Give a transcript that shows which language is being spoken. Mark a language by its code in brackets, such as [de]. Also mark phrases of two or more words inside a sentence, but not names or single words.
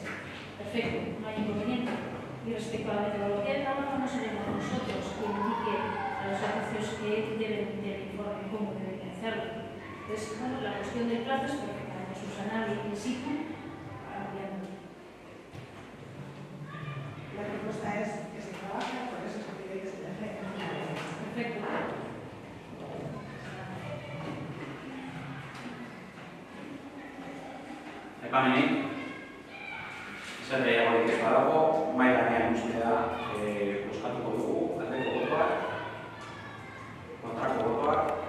[es] Perfecto, no hay inconveniente. Y respecto a la metodología de trabajo, no seremos nosotros quien indique a los servicios que deben emitir el informe cómo deben hacerlo. Entonces, bueno, la cuestión del plazo es perfectamente subsanable in situ. La propuesta es que se trabaje, por eso se pide que se deje. Perfecto. [eu] Epamenik, zer gehiagorik ez badago, mahai gainean ustea bozkatuko dugu, aldeko botoak, kontrako botoak.